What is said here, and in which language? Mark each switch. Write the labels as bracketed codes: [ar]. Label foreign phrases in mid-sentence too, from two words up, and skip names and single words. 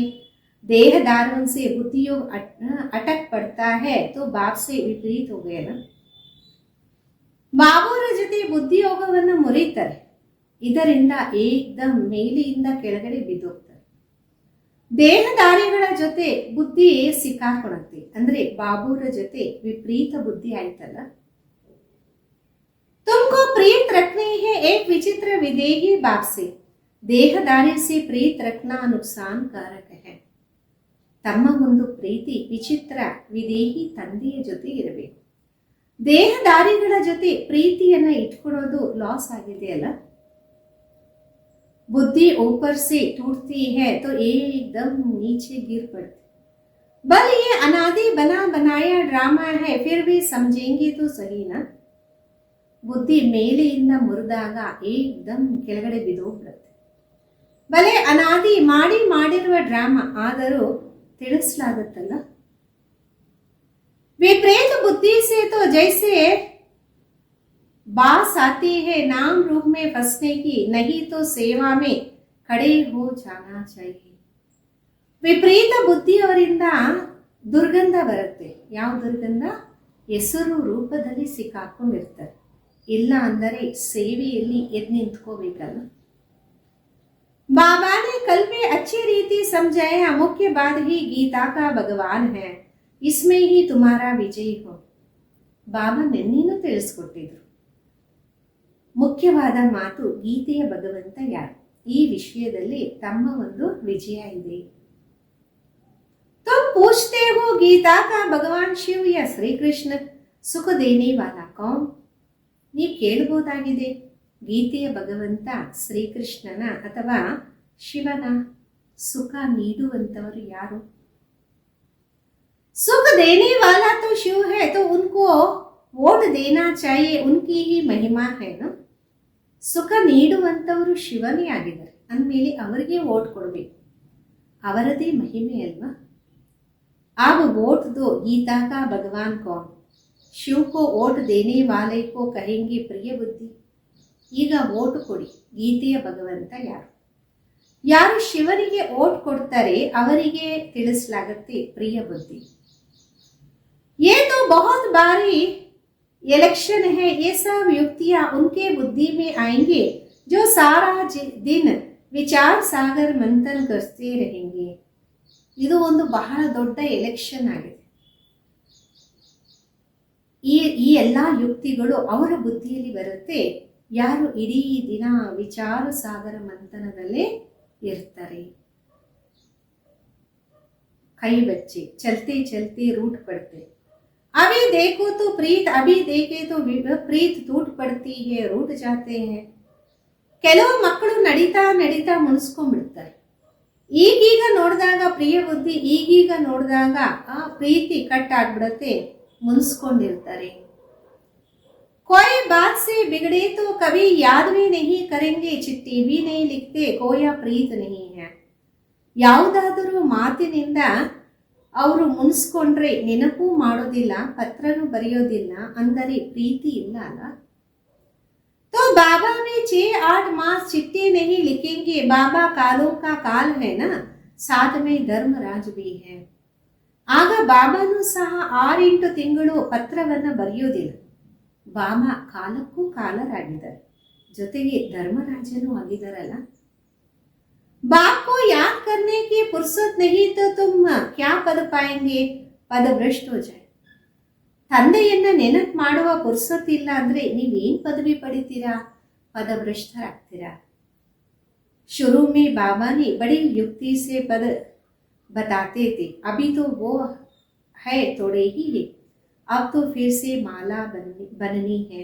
[hi] देह धारण से बुद्धियोग अटक पड़ता है तो बाप से विपरीत हो गया ना. [kn] ಬಾಬುರ ಜೊತೆ ಬುದ್ಧಿಯೋಗವನ್ನು ಮುರಿತಾರೆ, ಇದರಿಂದ ಏಕ್ದಮ್ ಮೇಲೆಯಿಂದ ಕೆಳಗಡೆ ಬಿದ್ದೋಗ್ತಾರೆ. ದೇಹಧಾರಿಗಳ ಜೊತೆ ಬುದ್ಧಿ ಸಿಕ್ಕಾಕೊಳತ್ತೆ, ಅಂದ್ರೆ ಬಾಬುರ ಜೊತೆ ವಿಪರೀತ ಬುದ್ಧಿ ಆಯ್ತಲ್ಲ. [hi] तुमको प्रीत रखनी है एक विचित्र विदेही बाप से, देहधारी से प्रीत रखना नुकसान कारक है. [kn] ತಮ್ಮ ಒಂದು ಪ್ರೀತಿ ವಿಚಿತ್ರ ವಿದೇಹಿ ತಂದೆಯ ಜೊತೆ ಇರಬೇಕು. ದೇಹಧಾರಿಗಳ ಜೊತೆ ಪ್ರೀತಿಯನ್ನ ಇಟ್ಕೊಳ್ಳೋದು ಲಾಸ್ ಆಗಿದೆ ಅಲ್ಲ. [hi] बुद्धि ऊपर से टूटती है तो एकदम नीचे गिर पड़ती. बल ये अनादि बना बनाया ड्रामा है, फिर भी समझेंगे तो सही ना. [kn] ಬುದ್ಧಿ ಮೇಲೆಯಿಂದ ಮುರಿದಾಗ ಏಕ್ದಮ್ ಕೆಳಗಡೆ ಬಿದ್ದೋಗ್ಬಿಡುತ್ತೆ. ಬಲೆ ಅನಾದಿ ಮಾಡಿರುವ ಡ್ರಾಮಾ ಆದರೂ ತಿಳಿಸಲಾಗುತ್ತಲ್ಲ. [hi] विपरीत बुद्धि से तो जैसे बास आती है नाम रूप में फंसने की, नहीं तो सेवा में खड़े हो जाना चाहिए. [kn] ವಿಪರೀತ ಬುದ್ಧಿಯವರಿಂದ ದುರ್ಗಂಧ ಬರುತ್ತೆ. ಯಾವ ದುರ್ಗಂಧ? ಹೆಸರು ರೂಪದಲ್ಲಿ ಸಿಕ್ಕಾಕೊಂಡಿರ್ತಾರೆ. ಇಲ್ಲ ಅಂದರೆ ಸೇವೆಯಲ್ಲಿ ಎದ್ದು ನಿಂತ್ಕೋಬೇಕಲ್ಲ. [hi] बाबा ने कल में अच्छी रीति समझाया, मुख्य बात ही गीता का भगवान है, इसमें ही तुम्हारा विजय हो. [kn] ಬಾಬಾ ನೆನ್ನೇನು ತಿಳಿಸ್ಕೊಟ್ಟಿದ್ರು. ಮುಖ್ಯವಾದ ಮಾತು ಗೀತೆಯ ಭಗವಂತ ಯಾರು, ಈ ವಿಷಯದಲ್ಲಿ ತಮ್ಮ ಒಂದು ವಿಜಯ ಇದೆ. [hi] तुम पूछते हो गीता का भगवान शिव या श्री कृष्ण, सुख देने वाला कौन. [kn] ನೀವು ಕೇಳಬಹುದಾಗಿದೆ, ಗೀತೆಯ ಭಗವಂತ ಶ್ರೀಕೃಷ್ಣನ ಅಥವಾ ಶಿವನ? ಸುಖ ನೀಡುವಂತವರು ಯಾರು? [hi] सुख देने वाला तो शिव है, तो उनको वोट देना चाहिए, उनकी ही महिमा है ना. [kn] ಸುಖ ನೀಡುವಂತವರು ಶಿವನೇ ಆಗಿದ್ದಾರೆ ಅಂದಮೇಲೆ ಅವರಿಗೆ ವೋಟ್ ಕೊಡಬೇಕು, ಅವರದೇ ಮಹಿಮೆ ಅಲ್ವಾ. [hi] अब वोट दो गीता का भगवान कौन, शिव को वोट देने वाले को कहेंगे प्रिय बुद्धि. [kn] ಈಗ ವೋಟ್ ಕೊಡಿ, ಗೀತೆಯ ಭಗವಂತ ಯಾರು? ಯಾರು ಶಿವನಿಗೆ ವೋಟ್ ಕೊಡ್ತಾರೆ ಅವರಿಗೆ ತಿಳಿಸಲಾಗುತ್ತೆ ಪ್ರಿಯ ಬುದ್ಧಿ. [hi] ये तो बहुत बारी इलेक्शन है, ये सब युक्तियां उनके बुद्धि में आएंगे जो सारा दिन विचार सागर मंथन करते रहेंगे. [kn] ಇದು ಒಂದು ಬಹಳ ದೊಡ್ಡ ಎಲೆಕ್ಷನ್ ಆಗಿದೆ. ಈ ಎಲ್ಲ ಯುಕ್ತಿಗಳು ಅವರ ಬುದ್ಧಿಯಲ್ಲಿ ಬರುತ್ತೆ ಯಾರು ಇಡೀ ದಿನ ವಿಚಾರ ಸಾಗರ ಮಂಥನದಲ್ಲೇ ಇರ್ತಾರೆ. [hi] कई बच्चे चलते चलते रूठ पड़ते. अभी देखो तो प्रीत, अभी देखे तो प्रीत टूट पड़ती है, रूट जाते हैं. [kn] ಕೆಲವು ಮಕ್ಕಳು ನಡೀತಾ ನಡೀತಾ ಮುನಿಸ್ಕೊಂಡ್ಬಿಡ್ತಾರೆ. ಈಗೀಗ ನೋಡಿದಾಗ ಪ್ರಿಯ ಬುದ್ಧಿ, ಈಗೀಗ ನೋಡಿದಾಗ ಆ ಪ್ರೀತಿ ಕಟ್ ಆಗ್ಬಿಡತ್ತೆ, ಮುನಿಸ್ಕೊಂಡಿರ್ತಾರೆ. [hi] कोई बात से बिगड़े तो कभी याद भी नहीं करेंगे, चिट्ठी भी नहीं लिखते, कोया प्रीत नहीं है. [kn] ಯಾವುದಾದರೂ ಮಾತಿನಿಂದ ಅವರು ಮುನಿಸ್ಕೊಂಡ್ರೆ ನೆನಪು ಮಾಡೋದಿಲ್ಲ, ಪತ್ರನು ಬರೆಯೋದಿಲ್ಲ, ಅಂದರೆ ಪ್ರೀತಿ ಇಲ್ಲ ಅಲ್ಲ. [hi] तो बाबा में 6-8 मास चिट्ठी नहीं लिखेंगे, बाबा कालों का काल है ना, साथ में धर्मराज भी है. [kn] ಆಗ ಬಾಬಾನು ಸಹ 6-8 ತಿಂಗಳು ಪತ್ರವನ್ನ ಬರೆಯೋದಿಲ್ಲ. ಬಾಬಾ ಕಾಲಕ್ಕೂ ಕಾಲರಾಗಿದ್ದಾರೆ, ಜೊತೆಗೆ ಧರ್ಮರಾಜನೂ ಆಗಿದಾರಲ್ಲ. [hi] बाप को याद करने की फुर्सत नहीं तो तुम क्या पद पाएंगे, पद भ्रष्ट हो जाए. [kn] ತಂದೆಯನ್ನ ನೆನಪು ಮಾಡುವ ಪುರ್ಸತ್ ಇಲ್ಲ ಅಂದ್ರೆ ನೀವೇನ್ ಪದವಿ ಪಡಿತೀರಾ, ಪದಭ್ರಷ್ಟರಾಗ್ತೀರಾ. [hi] शुरू में बाबा ने बड़ी युक्ति से पद बताते थे, अभी तो वो है थोड़े ही है, अब तो फिर से माला बननी है.